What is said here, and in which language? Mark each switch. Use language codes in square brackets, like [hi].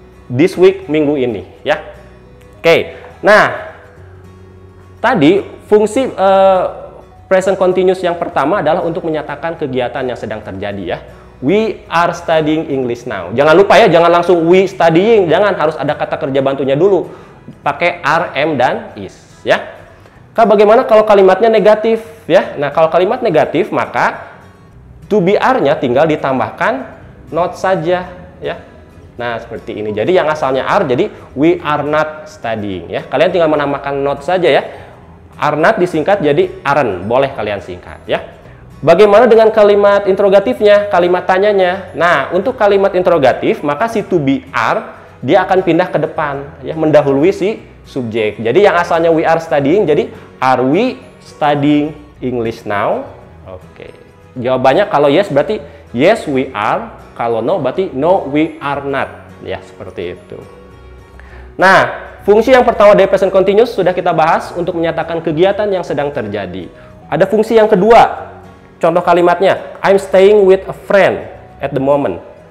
[en] This week, [id] minggu ini ya. Oke, nah tadi fungsi present continuous yang pertama adalah untuk menyatakan kegiatan yang sedang terjadi ya. [en] We are studying English now. [id] Jangan lupa ya, jangan langsung [en] we studying, [id] jangan, harus ada kata kerja bantunya dulu. Pakai are, am, dan is ya. Bagaimana kalau kalimatnya negatif ya? Nah, kalau kalimat negatif maka to be are-nya tinggal ditambahkan not saja ya. Nah, seperti ini. Jadi yang asalnya are, jadi [en] we are not studying [id] ya. Kalian tinggal menambahkan not saja ya. Are not disingkat jadi aren't. Boleh kalian singkat ya. Bagaimana dengan kalimat interrogatifnya, kalimat tanyanya? Nah, untuk kalimat interrogatif, maka si to be are, dia akan pindah ke depan, ya, mendahului si subjek. Jadi yang asalnya [en] we are studying, [id] jadi [en] are we studying English now? [id] Oke. Jawabannya kalau yes berarti [en] yes we are, [id] kalau no berarti [en] no we are not. [id] Ya, seperti itu. Nah, fungsi yang pertama dari present continuous sudah kita bahas untuk menyatakan kegiatan yang sedang terjadi. Ada fungsi yang kedua. Contoh kalimatnya, [en] I'm staying with a friend at the moment.